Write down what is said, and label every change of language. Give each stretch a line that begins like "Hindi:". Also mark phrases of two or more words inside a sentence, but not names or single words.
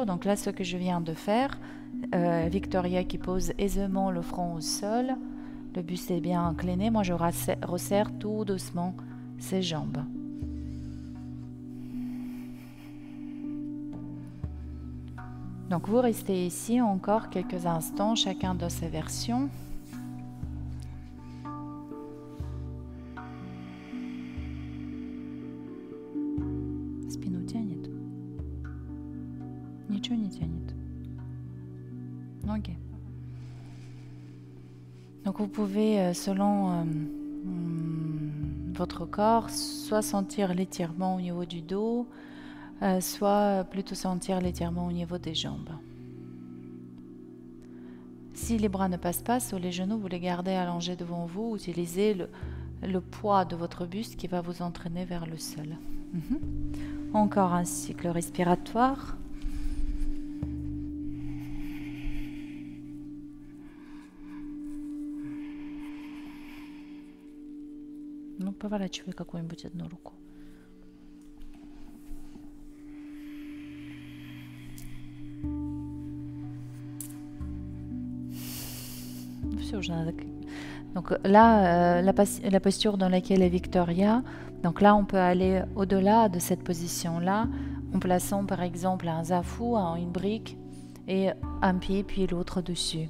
French: Donc là, ce que je viens de faire, Victoria qui pose aisément le front au sol, le buste est bien incliné. Moi, je resserre tout doucement ses jambes. Donc vous restez ici encore quelques instants, chacun dans sa version.
Russian: Спину тянет? Ничего не тянет.
French: Ok. Donc vous pouvez, selon votre corps, soit sentir l'étirement au niveau du dos, soit plutôt sentir l'étirement au niveau des jambes. Si les bras ne passent pas sur les genoux, vous les gardez allongés devant vous. Utilisez le poids de votre buste qui va vous entraîner vers le sol. Encore un cycle respiratoire.
Russian: Ну, поворачивай какую-нибудь одну руку.
French: Donc là, la posture dans laquelle est Victoria, donc là on peut aller au-delà de cette position-là en plaçant par exemple un zafu, une brique et un pied puis l'autre dessus.